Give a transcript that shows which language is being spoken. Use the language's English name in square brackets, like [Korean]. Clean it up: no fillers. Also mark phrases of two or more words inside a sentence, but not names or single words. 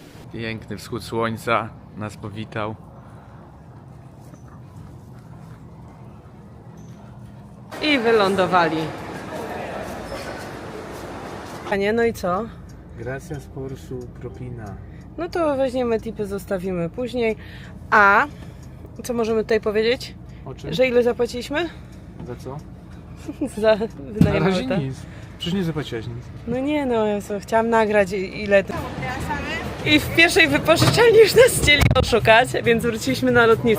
[Polish] Piękny wschód słońca nas powitał. I wylądowali. Panie, no i co? [Spanish] Gracias por su propina. [Polish] No to weźmiemy tipy, zostawimy później. A co możemy tutaj powiedzieć? O czym? Że ile zapłaciliśmy? Za co? Za Na wynajem razie auta. nic. Przecież nie zapłaciłaś nic. No nie no, ja co, chciałam nagrać ile to... I w pierwszej wypożyczalni już nas chcieli oszukać, więc wróciliśmy na lotnisko.